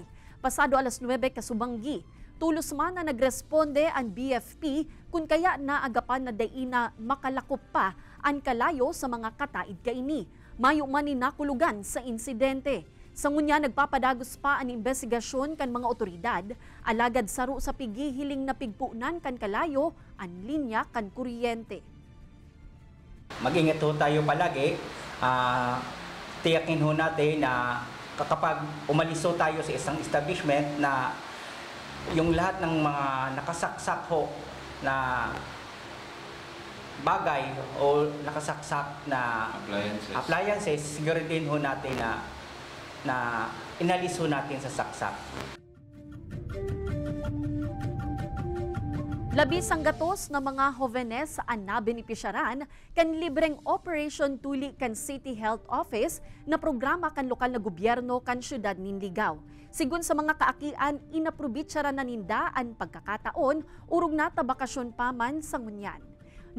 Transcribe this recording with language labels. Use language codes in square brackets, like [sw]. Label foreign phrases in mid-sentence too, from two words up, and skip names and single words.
[bik] Pasado alas 9 kasubanggi. Tulos man na nagresponde ang BFP kung kaya naagapan na daina makalakop pa ang kalayo sa mga kataid kaini. Mayo man ni nakulugan sa insidente. Sa ngunya nagpapadagos pa ang investigasyon kan mga otoridad, alagad saro sa pigihiling na pigpunan kan kalayo ang linya kan kuryente. [tl] Mag-ingat ho tayo palagi. Tiyakin ho natin na kapag umalis ho tayo sa isang establishment na yung lahat ng mga nakasaksak ho na bagay o nakasaksak na appliances siguraduhin ho natin na inalis ho natin sa saksak. [bik] Labis ang gatos ng mga hovenes ang nabenipisyaran kan libreng Operation Tuli kan City Health Office na programa kan lokal na gobyerno kan syudad nin Ligaw. Sigun sa mga kaakian, inaprobitsara na ninda ang pagkakataon urog na tabakasyon pa man sa ngunyan.